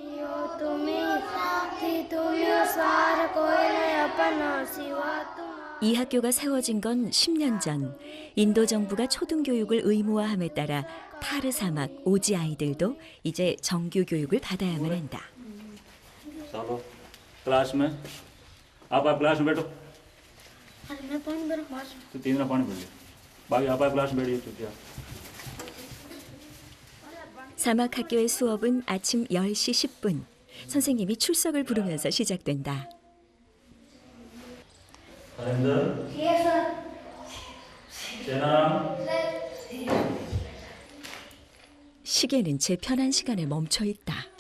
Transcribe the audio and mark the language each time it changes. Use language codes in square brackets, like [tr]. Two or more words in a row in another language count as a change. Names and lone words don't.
[ko] 이 학교가 세워진 건 10년 전 인도 정부가 초등교육을 의무화함에 따라 타르 사막 오지 아이들도 이제 정규 교육을 받아야만 한다. [hi] चलो क्लास में आप क्लास में बैठो तो तीन पानी भर लिया बाकी आप क्लास में बैठिए तो क्या [ko] 사막 학교의 수업은 아침 10시 10분. 선생님이 출석을 부르면서 시작된다. 시계는 제 편한 시간에 멈춰 있다.